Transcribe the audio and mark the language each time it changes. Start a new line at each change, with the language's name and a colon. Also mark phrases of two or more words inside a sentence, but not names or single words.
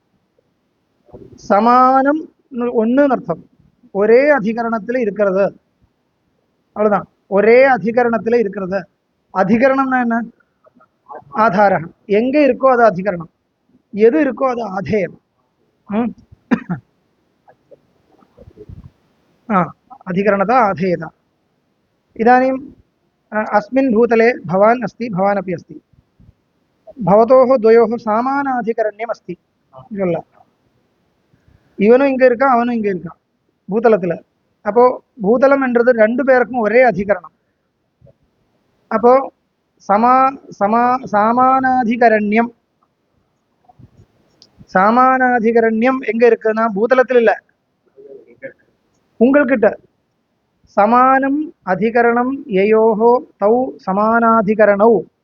Tamil: சமானம் ஒண்ணுன்னு அர்த்தம் ஒரே அதிகரணத்துல இருக்கிறது அவ்வளவுதான் ஒரே அதிகரணத்துல இருக்கிறது அதிகரணம்னா என்ன ஆதாரம் எங்க இருக்கோ அது அதிகரணம் எது இருக்கோ அது ஆதேயம்
Sanskrit: अधिकरणता आधेयता इदानीं अस्मिन् भूतले भवान् अस्ति भवान् अपि अस्ति भवतोः द्वयोः सामानाधिकरण्यम् अस्ति
Tamil: இல்ல இவனும் இங்க இருக்கான் அவனும் இங்க இருக்கான் பூதலத்துல அப்போ பூதலம் என்றது ரெண்டு பேருக்கும் ஒரே அதிகரணம் அப்போ சாமானாதிகரண்யம் சாமானாதிகரண்யம் எங்க இருக்குன்னா பூதலத்தில் இல்ல உங்கள்கிட்ட
Sanskrit: समानम् अधिकரणम् ययोः तौ समानाधिकरणौ